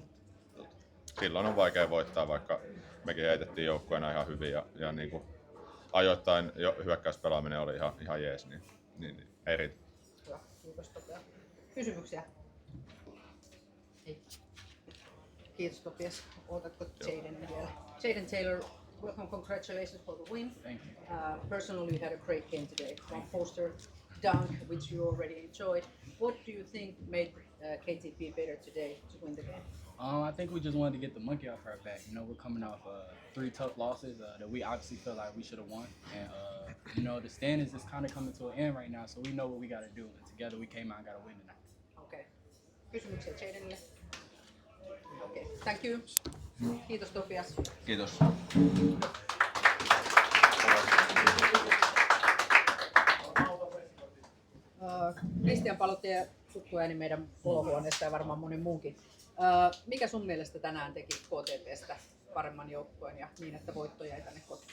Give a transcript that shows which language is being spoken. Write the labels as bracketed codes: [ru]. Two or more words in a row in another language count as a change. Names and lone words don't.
[fi] Silloin on vaikea voittaa, vaikka mekin heitettiin joukkueena ihan hyvin ja niinku ajoittain jo hyökkäyspelaaminen oli ihan jees, niin ei riitä. Hyvä, kiitos Topias. Kysymyksiä? Ei. Kiitos Topias. Otatko Jaden vielä? [en] Jaden Taylor, welcome, congratulations for the win. Thank you. Personally, you had a great game today. One poster dunk, which you already enjoyed. What do you think made KTP better today to win the game? I think we just wanted to get the monkey off our back. You know, we're coming off 3 tough losses that we obviously feel like we should have won. And, you know, the standings is kind of coming to an end right now, so we know what we got to do. And together we came out and got a win tonight. [fi] Okay. Kysymyksiä Jadenille? [en] Okay. Thank you. [fi] Kiitos Topias. Kiitos. Kristian Palotie, tuttu ääni meidän olohuoneesta ja varmaan monen muunkin. Mikä sun mielestä tänään teki KTP:stä paremman joukkueen ja niin, että voitto jäi tänne kotiin?